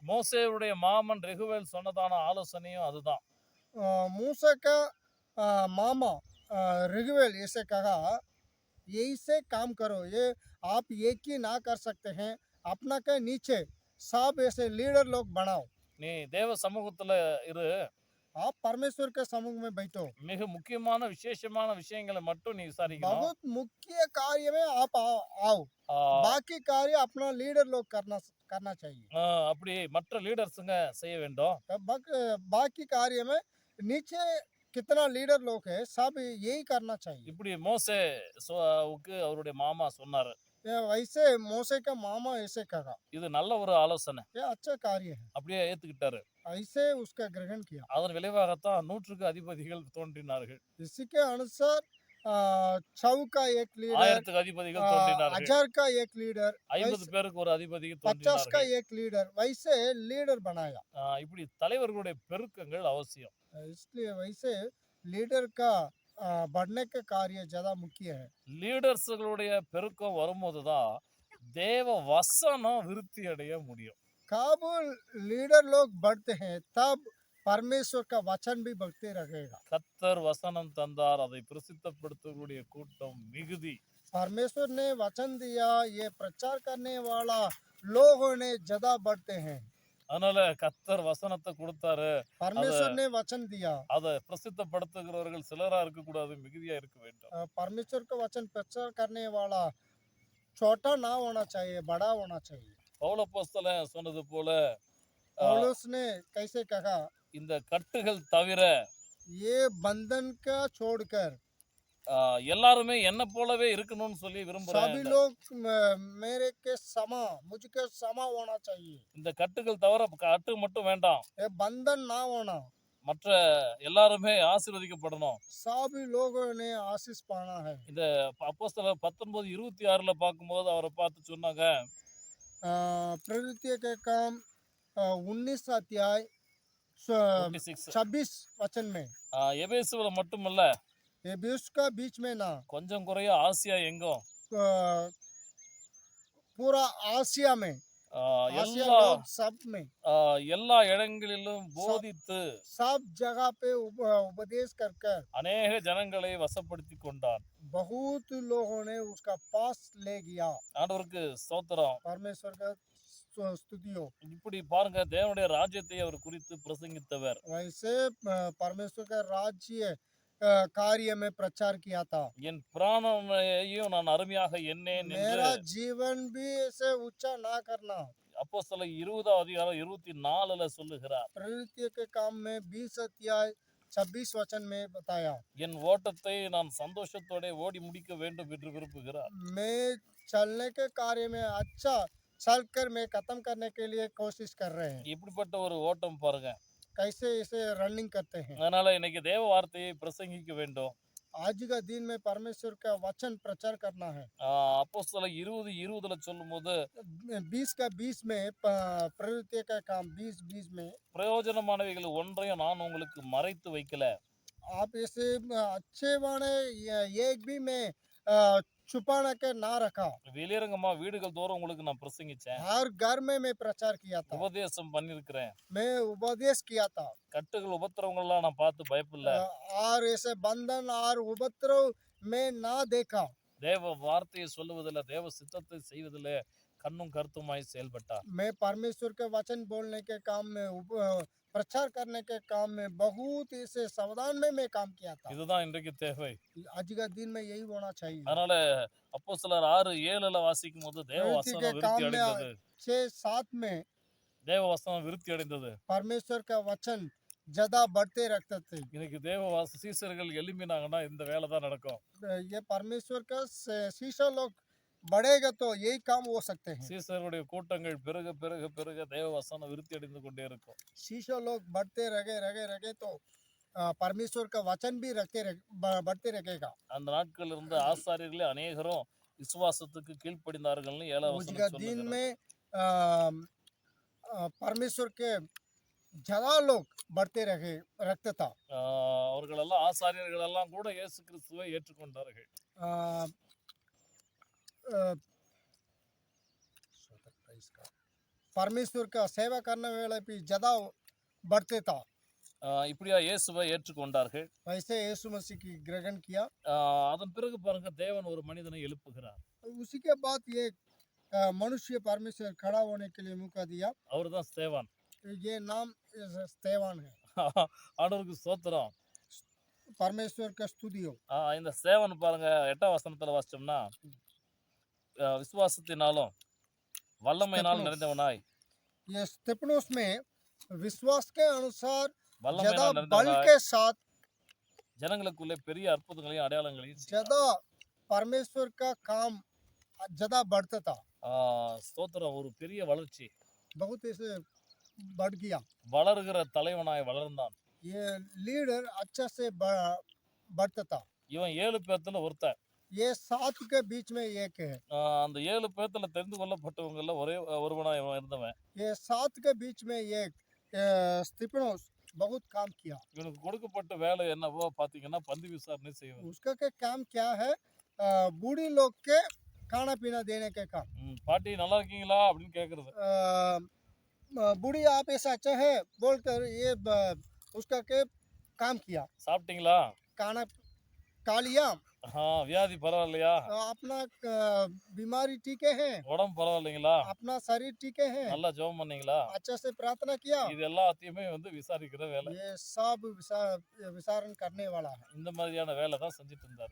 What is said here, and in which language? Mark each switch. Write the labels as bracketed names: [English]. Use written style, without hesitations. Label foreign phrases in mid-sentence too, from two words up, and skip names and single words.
[Tamil] மோசேவுடைய மாமன் ரெகுவேல் சொன்னதான ஆலோசனையும் அதுதான். [Hindi] मूसा का मामा रघुवेल ऐसे कहा, यही से काम करो, ये आप एक ही ना कर सकते हैं, अपना के नीचे सब ऐसे लीडर लोग बनाओ। [Tamil] நீ தேவ சமூகத்துல இரு, [Hindi] आप परमेश्वर के समूह में बैठो, [Tamil] மிக முக்கியமான விசேஷமான விஷயங்களை மட்டும் நீ விசாரிக்கணும். [Hindi] बहुत मुख्य कार्य में आप आओ, ஆஹ் बाकी कार्य अपना लीडर लोग करना चाहिए। [Tamil] அப்படி மற்ற லீடர்ஸுங்க செய்ய வேண்டும். [Hindi] बाकी कार्य में नीचे कितना लीडर लोग है सब यही करना चाहिए। [Tamil] இப்படி மோசேவுக்கு அவருடைய மாமா சொன்னாரு. [Hindi] वैसे मूसा का मामा ऐसे कहा, [Tamil] இது நல்ல ஒரு ஆலோசனை. [Hindi] ये अच्छा कार्य है, [Tamil] அப்படியே ஏத்துக்கிட்டாரு. [Hindi] ऐसे उसका ग्रहण किया। [Tamil] அதன் விளைவாகத்தான் 100க்கு அதிபதிகள் தோன்றினார்கள். [Hindi] इसी के अनुसार 100 का एक लीडर, [Tamil] 1000க்கு அதிபதிகள் தோன்றினார்கள். [Hindi] 1000 का एक लीडर, [Tamil] 50 பேருக்கு ஒரு அதிபதி [Hindi] 50 का [Tamil] தோன்றினார்கள். [Hindi] एक लीडर, वैसे लीडर बनाया। [Tamil] இப்படி தலைவர்களுடைய பெருக்கங்கள் அவசியம். [Hindi] इसलिए वैसे लीडर का बढ़ने का कार्य ज्यादा मुख्य है। [Tamil] லீடர்ஸ்களுடைய பெருக்கம் வரும்போது தான் தேவ வசனம் விருத்தி அடைய முடியும். [Hindi] कब लीडर लोग बढ़ते हैं तब परमेश्वर का वचन भी बढ़ते रहेगा। [Tamil] கர்த்தர் வசனம் தந்தார், அதை பிரசித்தப்படுத்தக்கூடிய கூட்டம் மிகுதி. [Hindi] परमेश्वर ने वचन दिया, ये प्रचार करने वाला लोगों ने ज्यादा बढ़ते हैं। [Tamil] அதனால கர்த்தர் வசனத்தை கொடுத்தாரு, [Hindi] परमेश्वर ने वचन दिया, [Tamil] அதை பிரசித்தப்படுத்துகிறவர்கள் சிலரா இருக்கக்கூடாது, மிகுதியா இருக்க வேண்டும். [Hindi] परमेश्वर का वचन प्रचार करने वाला छोटा ना होना चाहिए, बड़ा होना चाहिए। [Tamil] பவுலப்போஸ்தலன் சொன்னது போல [Hindi] पौलुस ने कैसे कहा, [Tamil] இந்த கட்டுகள் தவிர [Hindi] ये बंधन का छोड़कर [Tamil] எல்லாருமே என்ன போலவே இருக்கணும்னு சொல்லி [Hindi] सभी [Tamil] விரும்புறேன். [Hindi] लोग मेरे के समा, मुझके समा होना चाहिए। [Tamil] இந்த கட்டுகள் தவிர கட்டு மட்டும் வேண்டாம், [Hindi] ये बंधन ना होना, [Tamil] மற்ற எல்லாருமே ஆசீர்வதிக்கப்படணும். [Hindi] सभी लोगों ने आशीष पाना है। [Tamil] இந்த அப்போஸ்தலர் 19:26 பார்க்கும்போது அவரை பார்த்து சொன்னாங்க, [Hindi] प्रवृत्ति के काम 19 अध्याय 26 26 वचन में, [Tamil] எபேசுல மட்டுமல்ல, [Hindi] ये बीच का बीच में ना [Tamil] கொஞ்சம் குறைய ஆசியா எங்கும் [Hindi] पूरा आसिया में, आसिया [Tamil] எல்லா [Hindi] लोग सब में, [Tamil] எல்லா இடங்களிலும் போதித்து [Hindi] सब जगह पे उपदेश कर कर [Tamil] அநேக ஜனங்களை வசப்படுத்தி கொண்டான். [Hindi] बहुत लोगों ने उसका पास ले गया। [Tamil] ஆண்டவருக்கு ஸ்தோத்திரம். [Hindi] परमेश्वर का स्तुति हो। [Tamil] இப்படி பாருங்க, தேவனுடைய ராஜ்யத்தை அவர் குறித்து பிரசங்கித்தவர். [Hindi] वैसे परमेश्वर का राज्य कार्य में प्रचार किया था। [Tamil] என் பிராணனையும் நான் அருமையாக எண்ணேன் என்று [Hindi] मेरा जीवन भी ऐसे ऊंचा ना करना, [Tamil] அப்போஸ்தலர் 20:24 சொல்லுகிறார். [Hindi] प्रवृत्ति के काम में 20 अध्याय 26 वचन में बताया, [Tamil] என் ஓட்டத்தை நான் சந்தோஷத்தோட ஓடி முடிக்க வேண்டும் என்று விரும்புகிறார். [Hindi] मैं चलने के कार्य में अच्छा चल कर मैं खत्म करने के लिए कोशिश कर रहे हैं। [Tamil] இப்படிப்பட்ட ஒரு ஓட்டம் பாருங்க. [Hindi] कैसे इसे रनिंग करते हैं। [Tamil] அதனால இன்னைக்கு தேவ வார்த்தையை பிரசங்கிக்க வேண்டும். [Hindi] आज का दिन में परमेश्वर का वचन प्रचार करना है। [Tamil] அப்போஸ்தலர் 20:20 சொல்லும்போது [Hindi] 20 का 20 में प्रवृत्ति का काम 20:20 में, [Tamil] பிரயோஜனமானவைகள் ஒன்றையும் நான் உங்களுக்கு மறைத்து வைக்கல. [Hindi] आप ऐसे अच्छे वाले एक भी मैं छुपाना के ना रखा। [Tamil] வெளியரங்கமா வீடுகள் தோறும் உங்களுக்கு நான் பிரசங்கிச்சேன். [Hindi] हर घर में मैं प्रचार किया था। [Tamil] உபதேசம் பண்ணியிருக்கிறேன். [Hindi] मैं उपदेश किया था। [Tamil] கட்டுகள் உபத்திரவங்கள்லாம் நான் பார்த்து பயப்படல. [Hindi] और ऐसे बंधन और उपद्रव मैं ना देखा। [Tamil] தேவ வார்த்தையை சொல்லுவதில்ல, தேவ சித்தத்தை செய்வதில்ல கண்ணும் கருத்துமாய் செயல்பட்டார். [Hindi] मैं परमेश्वर के वचन बोलने के काम में प्रचार करने के काम में बहुत ऐसे सावधान में मैं काम किया था। [Tamil] இதுதான் இன்றைக்கு தேவை. [Hindi] आज का दिन में यही होना चाहिए। [Tamil] அதனால அப்போஸ்தலர் 6:7 வாசிக்கும் போது தேவ [Hindi] प्रवृत्ति के [Tamil] வசனம் [Hindi] काम [Tamil] விருத்தி [Hindi] में [Tamil] அடைந்தது. [Hindi] 6-7 में [Tamil] தேவ வசனம் விருத்தி அடைந்தது. [Hindi] परमेश्वर का वचन ज्यादा बढ़ते रखते थे। [Tamil] இன்னைக்கு சீசர்கள் எழும்பினாங்கன்னா இந்த வேலை தான் நடக்கும். [Hindi] ये परमेश्वर का शीशा लोग बढ़ेगा तो यही काम हो सकते हैं। [Tamil] சீசருடைய கூட்டங்கள் பெருக பெருக பெருக தேவ வசனம் விருத்தி அடைந்து கொண்டே இருக்கும். [Hindi] शीशा लोग बढ़ते रहे तो परमेश्वर का वचन भी बढ़ते रहेगा। [Tamil] அந்த நாட்கள் இருந்த ஆசாரியர்களே அநேகரும் விசுவாசத்துக்கு கீழ்ப்படிந்தார்கள்னு 7 [Hindi] आज [Tamil] வசனம் [Hindi] का दिन [Tamil] சொல்லுகிறது. [Hindi] में परमेश्वर के ज्यादा लोग बढ़ते रखते था। [Tamil] அவர்கள் எல்லாம் ஆசாரியர்கள் எல்லாம் கூட இயேசு கிறிஸ்துவை ஏற்றுக்கொண்டார்கள். [Hindi] आ, आ, परमेश्वर का सेवा करने वाले भी ज्यादा बढ़ते था। [Tamil] இப்படியா இயேசுவை ஏற்றுக்கொண்டார்கள். [Hindi] वैसे यीशु मसीह की ग्रहण किया। [Tamil] அதன் பிறகு பாருங்க தேவன் ஒரு மனிதனை எழுப்புகிறார். [Hindi] उसी के बाद ये मनुष्य परमेश्वर खड़ा होने के लिए मौका दिया। [Tamil] அவர்தான் ஸ்தேவான். [Hindi] ये नाम स्तेवान है। [Tamil] ஆண்டவருக்கு ஸ்தோத்திரம். [Hindi] परमेश्वर का स्तुति हो। [Tamil] இந்த ஸ்தேவான் பாருங்க 8 வசனத்துல வாசிச்சோம்னா விசுவாசத்தினாலும் வல்லமையினால் நிறைந்தவனாய். [Hindi] ये स्तेफनोस में विश्वास के अनुसार ज्यादा [Tamil] வல்லமையினால் [Hindi] बल [Tamil] நிறைந்தவனாய் [Hindi] के साथ [Tamil] ஜனங்களுக்குள்ளே பெரிய அற்புதங்களையும் அடையாளங்களையும் செய்தார். [Hindi] ज्यादा परमेश्वर का काम ज्यादा बढ़ता था। [Tamil] ஸ்தோத்திரம். ஒரு பெரிய வளர்ச்சி. [Hindi] बहुत ऐसे बढ़ गया। [Tamil] வளருகிற தலைவனாய் வளர்ந்தான். [Hindi] ये लीडर अच्छा से बढ़ता था। [Tamil] இவன் 7 பேத்துல ஒருத்தன். [Hindi] ये 7 के बीच में एक है। [Tamil] அந்த 7 பேத்துல தெரிந்து கொள்ளப்பட்டவங்கள்ல ஒரே ஒருவனாய் இவன் இருந்தவன். [Hindi] ये 7 के बीच में एक स्तिफनोस बहुत काम किया। [Tamil] இவனுக்கு கொடுக்கப்பட்ட வேலை என்னவோ பாத்தீங்கன்னா பந்தி விசாரணை செய்வது. [Hindi] उसका के काम क्या है? बूढ़ी लोग के खाना पीना देने के काम। [Tamil] பாட்டி நல்லா இருக்கீங்களா அப்படின்னு கேக்குறது. [Hindi] बूढ़ी आप ऐसा अच्छा है बोलकर ये उसका के काम किया। [Tamil] சாப்பிட்டீங்களா? [Hindi] खाना खा लिया। [Tamil] வியாதி பரவாயில்லையா? [Hindi] अपना बीमारी ठीक है। [Tamil] உடம்பு பரவாயில்லைங்களா? [Hindi] अपना शरीर ठीक है। [Tamil] நல்லா ஜெபம் பண்ணீங்களா? [Hindi] अच्छा से प्रार्थना किया। [Tamil] இது எல்லாத்தையுமே விசாரிக்கிற வேலை. [Hindi] ये सब विचारण करने वाला है। [Tamil] இந்த மாதிரியான வேலை தான் செஞ்சுட்டு இருந்தார்.